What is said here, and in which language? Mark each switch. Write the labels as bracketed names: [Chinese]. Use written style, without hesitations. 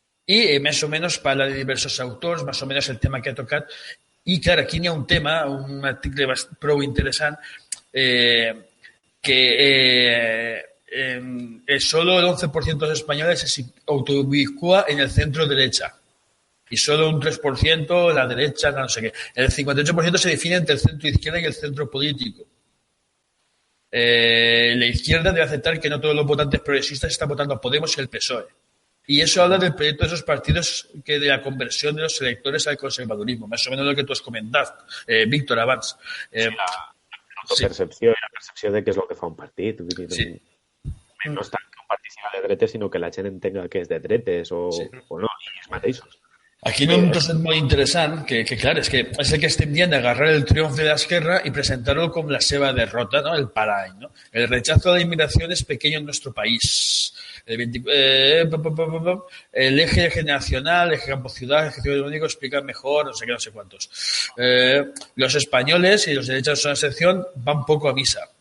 [Catalan] I més o menys parla de diversos autors, més o menys el tema que ha tocat. I, clar, aquí hi ha un tema, un article prou interessant, que [Spanish] solo el 11% de los españoles se autoubicúa en el centro derecha. Y solo un 3% la derecha, no sé qué. El 58% se define entre el centro izquierda y el centro político. La izquierda debe aceptar que no todos los votantes progresistas están votando a Podemos y el PSOE. Y eso habla del proyecto de esos partidos que de la conversión de los electores al conservadurismo. Más o menos lo que tú has comentado, Víctor, abans. [Catalan] La percepció de què és el que fa un partit. Sí. No és tant que un partit sigui de dretes, sinó que la gent entenga que és de dretes o no, i els mateixos. Aquí no un trosset molt interessant, que clar, és que és el que estem dient d'agarrar el triomf de l'esquerra i presentar-lo com la seva derrota, ¿no? El parany, ¿no? [Spanish] El rechazo a la inmigración es pequeño en nuestro país. El eje generacional, el eje campo-ciudad, el eje único explica mejor, no sé qué, no sé cuántos. Los españoles y los derechos son excepción, van poco a misa.